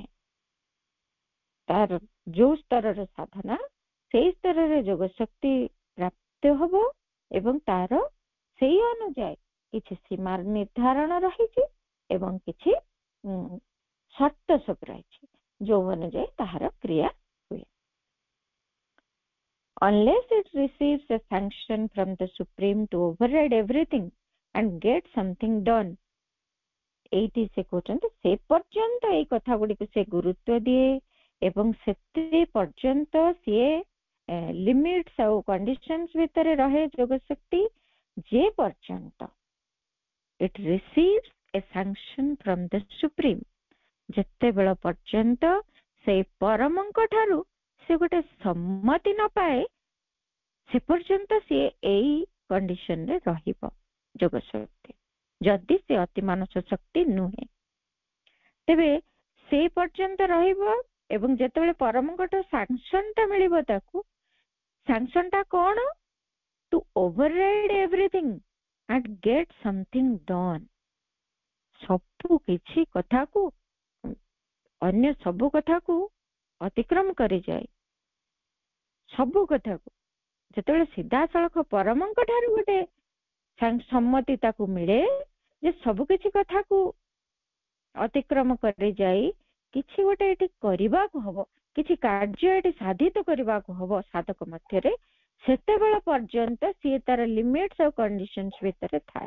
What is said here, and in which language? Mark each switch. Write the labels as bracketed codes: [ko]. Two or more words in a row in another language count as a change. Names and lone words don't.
[or] ତାର ଯୋଉ ସ୍ତରର ସାଧନା ସେଇ ସ୍ତରରେ ଯୋଗ ଶକ୍ତି ପ୍ରାପ୍ତ ହବ ଏବଂ ତାର ସେଇ ଅନୁଯାୟୀ କିଛି ସୀମା ନିର୍ଦ୍ଧାରଣ ରହିଛି ଏବଂ କିଛି ସର୍ତ୍ତ ସବୁ ରହିଛି ଯୋଉ ଅନୁଯାୟୀ ତାହାର କ୍ରିୟା ହୁଏ। [en] Unless it receives a sanction from the Supreme to override everything and get something done, [or] ଏଇଠି ସେ କହୁଛନ୍ତି ସେ ପର୍ଯ୍ୟନ୍ତ ଏଇ କଥା ଗୁଡିକୁ ସେ ଗୁରୁତ୍ୱ ଦିଏ ଏବଂ ସେତେ ପର୍ଯ୍ୟନ୍ତ ସିଏ ଲିମିଟ୍ସ ଆଉ କଣ୍ଡିସନ୍ସ ଭିତରେ ରହେ ଯୋଗ ଶକ୍ତି, ଯେ ପର୍ଯ୍ୟନ୍ତ [en] it receives a sanction from the Supreme, [or] ଯେତେବେଳ ପର୍ଯ୍ୟନ୍ତ ସେଇ ପରମଙ୍କ ଠାରୁ ସେ ଗୋଟେ ସମ୍ମତି ନ ପାଏ ସେ ପର୍ଯ୍ୟନ୍ତ ସିଏ ଏଇ କଣ୍ଡିସନରେ ରହିବ ଯୋଗ ଶକ୍ତି। ଯଦି ସେ ଅତି ମାନସ ଶକ୍ତି ନୁହେଁ ତେବେ ସେଇ ପର୍ଯ୍ୟନ୍ତ ରହିବ ଏବଂ ଯେତେବେଳେ ପରମଙ୍କଠୁ ସାଂସନଟା ମିଳିବ ତାକୁ, ସାଂସନଟା କଣ? [en] to override everything and get something done, [or] ସବୁ କିଛି କଥାକୁ, ଅନ୍ୟ ସବୁ କଥାକୁ ଅତିକ୍ରମ କରିଯାଏ। ସବୁ କଥାକୁ ଯେତେବେଳେ ସିଧାସଳଖ ପରମଙ୍କ ଠାରୁ ଗୋଟେ ସମ୍ମତି ତାକୁ ମିଳେ ଯେ ସବୁ କିଛି କଥାକୁ ଅତିକ୍ରମ କରିଯାଇ କିଛି ଗୋଟେ ଏଠି କରିବାକୁ ହବ, କିଛି କାର୍ଯ୍ୟ ଏଠି ସାଧିତ କରିବାକୁ ହବ ସାଧକ ମଧ୍ୟରେ, ସେତେବେଳେ ପର୍ଯ୍ୟନ୍ତ ସିଏ ତାର ଲିମିଟ୍ସ ଆଉ କଣ୍ଡିସନ୍ସ ଭିତରେ ଥାଏ।